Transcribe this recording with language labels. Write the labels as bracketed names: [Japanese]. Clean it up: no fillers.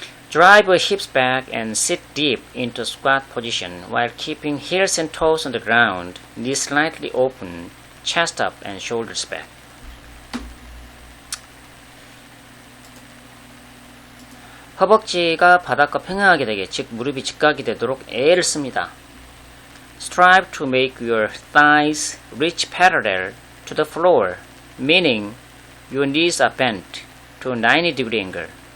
[English] Drive your hips back and sit deep into squat position while keeping heels and toes on the ground, knees slightly open, chest up and shoulders back. [Korean] 허벅지가 바닥과 평행하게 되게, 즉 무릎이 직각이 되도록 애를 씁니다. [English] Strive to make your thighs reach parallel to the floor, meaning your knees are bent to a 90-degree angle.